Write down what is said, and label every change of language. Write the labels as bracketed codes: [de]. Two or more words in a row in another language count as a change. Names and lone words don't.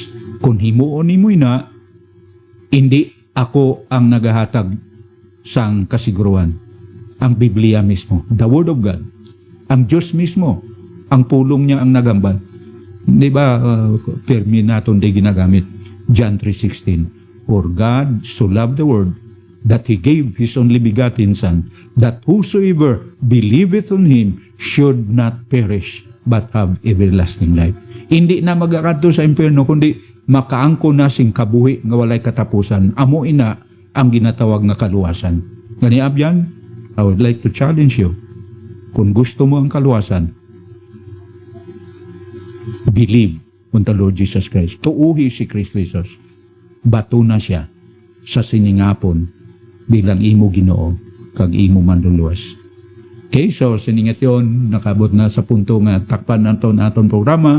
[hil] Kung himuon nimo ina, hindi ako ang nagahatag sang kasiguruan. Ang Biblia mismo, [en] the Word of God, [hil] ang Diyos mismo, ang pulong niya ang nagambal. Di ba, permi natin di ginagamit. [en] John 3:16, for God so loved the world that He gave His only begotten Son, that whosoever believeth on Him should not perish, but have everlasting life. [hil] Hindi na magakadto sa impyerno, kundi makaangko na sing kabuhi nga walay katapusan. Amo ina ang ginatawag nga kaluwasan. Gani abyan, [en] I would like to challenge you. [hil] Kung gusto mo ang kaluwasan, [en] believe on the Lord Jesus Christ. [hil] Tuuhi si Kristo Jesus. Bato na siya sa siningapon bilang imo Ginoo kag imo manluluwas. Okay, so siningat yon, nakabot na sa punto nga takpan naton aton programa.